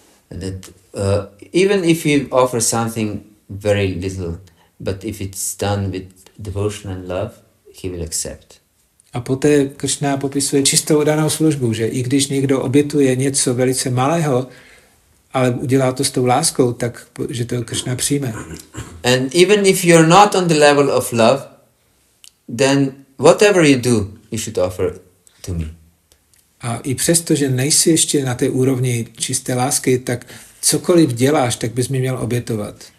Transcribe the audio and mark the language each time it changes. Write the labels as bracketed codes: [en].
[en] That even if you offer something very little, but if it's done with devotion and love, he will accept. [cs] A poté Krishna popisuje čistou oddanou službu, že i když někdo obětuje něco velice malého, ale udělá to s tou láskou, tak že to Krishna přijme. [en] And even if you're not on the level of love, then whatever you do, you should offer to me. [cs] A i přesto, že nejsi ještě na té úrovni čisté lásky, tak cokoliv děláš, tak bys mi měl obětovat.